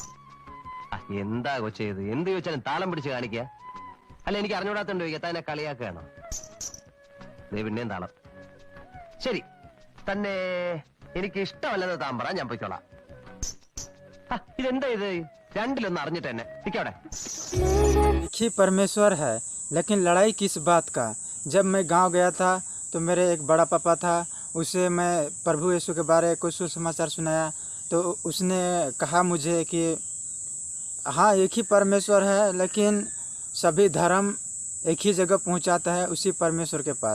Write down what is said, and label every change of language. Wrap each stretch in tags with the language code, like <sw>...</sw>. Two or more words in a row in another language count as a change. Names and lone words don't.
<ml>എന്താ കൊച്ചേത്? എന്ത് ചോദിച്ചാലും താളം പിടിച്ച് കാണിക്കുക. അല്ല, എനിക്ക് അറിഞ്ഞൂടാത്തോണ്ട് ചോദിക്കുക, തന്നെ കളിയാക്കുകയാണോ? പിന്നെയും താളം. ശരി, തന്നെ എനിക്ക് ഇഷ്ടമല്ലെന്ന് താൻ പറ, ഞാൻ പൊയ്ക്കോളാം. ഇതെന്താ ഇത്? രണ്ടിലൊന്ന് അറിഞ്ഞിട്ട് തന്നെ ഇക്കവിടെ.</ml> <hi>परमेश्वर है, लेकिन लड़ाई किस बात का? जब मैं गांव गया था तो मेरे एक बड़ा पापा था, उसे मैं प्रभु यीशु के बारे में कुछ सुसमाचार सुनाया तो उसने कहा मुझे कि हाँ, एक ही परमेश्वर है, लेकिन सभी धर्म एक ही जगह पहुंचाता है, उसी परमेश्वर के पास।</hi>